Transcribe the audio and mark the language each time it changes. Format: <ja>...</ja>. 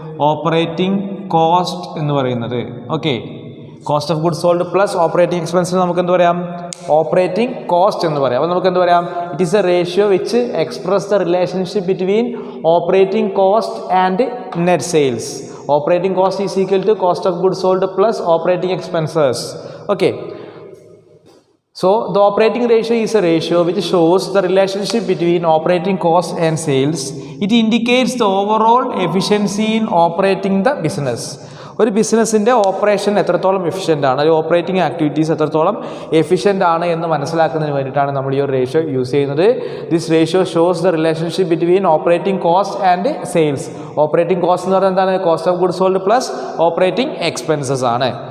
<en>operating cost</en> <ml>എന്ന് പറയുന്നത്.</ml> <en>okay, cost of goods sold plus operating എക്സ്പെൻസിന്</en> <ml>നമുക്ക് എന്ത് പറയാം?</ml> <en>operating cost</en> <ml>എന്ന് പറയാം. അപ്പോൾ നമുക്ക് എന്ത് പറയാം?</ml> <en>It is a ratio which express the relationship between operating cost and net sales. Operating cost is equal to cost of goods sold plus operating expenses. Okay, so the operating ratio is a ratio which shows the relationship between operating costs and sales. It indicates the overall efficiency in operating the business.</en> <ml>ഒരു ബിസിനസ്സിൻ്റെ operation എത്രത്തോളം efficient ആണ്, അല്ലെങ്കിൽ operating activities എത്രത്തോളം efficient ആണ് എന്ന് മനസ്സിലാക്കുന്നതിന് വേണ്ടിയിട്ടാണ് നമ്മൾ ഈ ഒരു റേഷ്യോ യൂസ് ചെയ്യുന്നത്.</ml> <en>This ratio shows the relationship between operating cost and sales. Operating cost</en> <ml>എന്ന് പറഞ്ഞാൽ എന്താണ്?</ml> <en>Cost of goods sold plus operating expenses ആണ്.</en>